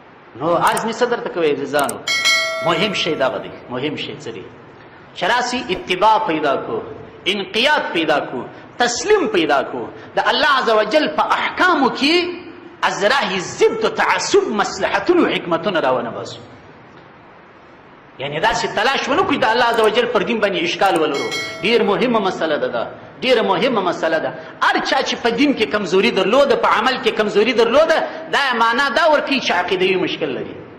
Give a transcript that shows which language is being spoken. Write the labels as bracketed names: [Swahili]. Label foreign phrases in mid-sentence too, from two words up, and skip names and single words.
[Pashto] نو عرض مې څه درته کوی عزیزانو، مهم شی دغه دی، مهم شی څه دی چې راسي اتباع پیدا کو، انقیاد پیدا کو، تسلیم پیدا کو، د الله [Arabic] عز وجل [Pashto] په احکامو کې [Persian] از راه ضد و تعصب [Pashto] مصلحتونو حکمتونه راونه باسو. یعنی داسې تلاش ونه کړو د الله [Arabic] عز وجل [Pashto] پر دین باندې اشکال ولرو. ډېر مهمه مسله ده دا، ډېره مهمه مسله ده. هر چا چې په دین کې کمزوري درلوده، په عمل کې کمزوري درلوده، دا معنا دا ورکوي چې عقیدوي مشکل لري.